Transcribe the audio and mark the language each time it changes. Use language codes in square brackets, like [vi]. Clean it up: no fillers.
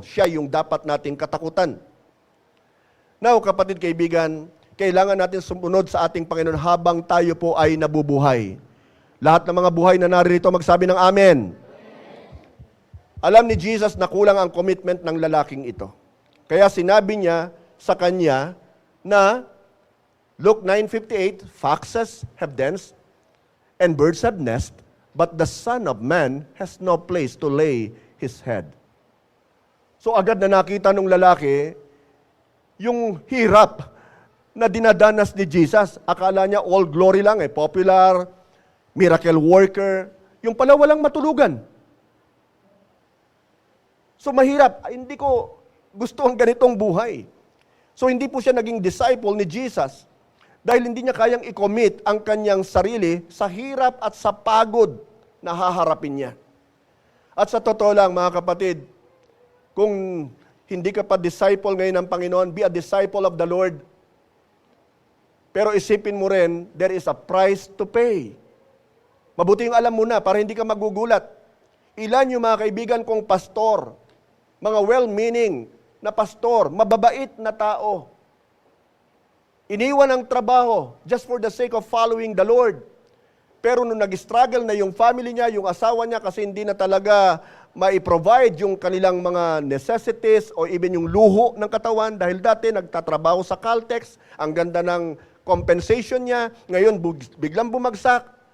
[tl] Siya yung dapat nating katakutan. Now, kapatid kaibigan, kailangan natin sumunod sa ating Panginoon habang tayo po ay nabubuhay. Lahat ng mga buhay na naririto magsabi ng Amen. Alam ni Jesus na kulang ang commitment ng lalaking ito. Kaya sinabi niya sa kanya, na [en] Luke 9:58, foxes have dens and birds have nests, but the Son of Man has no place to lay his head. [tl] So agad na nakita nung lalaki yung hirap na dinadanas ni Jesus. Akala niya all glory lang, popular, miracle worker. Yung pala walang matulugan. So mahirap. Hindi ko gusto ang ganitong buhay. So hindi po siya naging disciple ni Jesus dahil hindi niya kayang i-commit ang kanyang sarili sa hirap at sa pagod na haharapin niya. At sa totoo lang mga kapatid, kung hindi ka pa disciple ngayon ng Panginoon, [en] be a disciple of the Lord. [tl] Pero isipin mo rin, [en] there is a price to pay. [tl] Mabuti yung alam mo na para hindi ka magugulat. Ilan yung mga kaibigan kong pastor, mga well-meaning na pastor, mababait na tao. Iniwan ang trabaho [en] just for the sake of following the Lord. [tl] Pero nung nag-struggle na yung family niya, yung asawa niya kasi hindi na talaga mai-provide yung kanilang mga necessities o even yung luho ng katawan dahil dati nagtatrabaho sa Caltex, ang ganda ng compensation niya, ngayon biglang bumagsak.